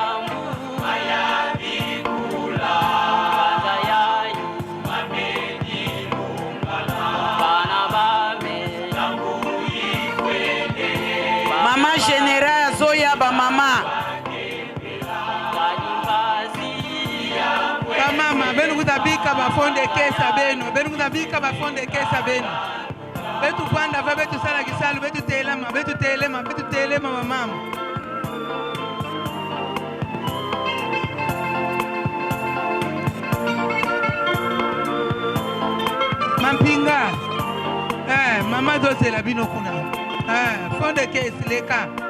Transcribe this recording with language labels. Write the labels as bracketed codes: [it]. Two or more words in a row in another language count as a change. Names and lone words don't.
[kg] Mama général zoya ba mama. Ba mama benu kutabika ba [fr] fond de caisse [kg] beno. Benu kutabika ba [fr] fond de caisse [kg] beno. Betu kwanda va betu sala kisalu betu telema mama. Mampinga. Mama dozela bino kuna. [fr] Fond de caisse [kg] leka.